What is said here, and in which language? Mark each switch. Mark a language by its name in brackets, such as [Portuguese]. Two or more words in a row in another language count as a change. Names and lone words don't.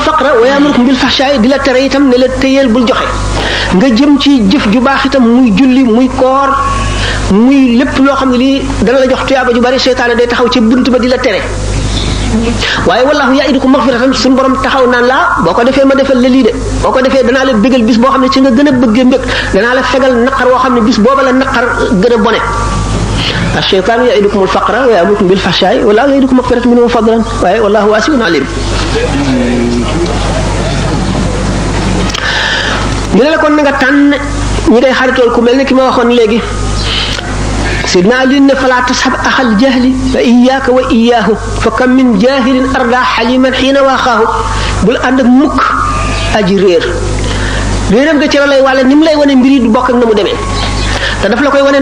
[Arabic] الفقر ويأمركم بالفحشاء [Wolof] di la tere itam ne la téyeel bul joxe nga jëm ci jëf ju baax itam muy julli muy koor muy lépp loo xam ne lii dana la jox tuyaaba ju bari seytaane day taxaw ci bunt ba di la tere waaye [Arabic] والله يعدكم مغفرة [Wolof] suñu borom taxaw naan laa boo ko defee ma defal la lii de boo ko defee danaa la bégal bis boo xam ne ci nga gën a bëggee mbég danaa la fegal naqar woo xam ne bis booba la naqar gën a bone [Arabic] الشيطان يعدكم الفقر ويأمركم بالفحشاء والله يعدكم مغفرة منه وفضلا والله واسع عليم [Wolof] ñu ne la kon nga tànn ñi ngay xaritool ku mel ne ki ma waxoon léegi sidna Ali ne [Arabic] فلا تصحب أخا الجهل فإياك وإياه فكم من جاهل أردى حليما حين واخاه [Wolof] bul ànd ak mukk aji réeram nga ci la lay wàlle ni mu lay wane mbir yi du bokk ak na mu demee te daf la koy wane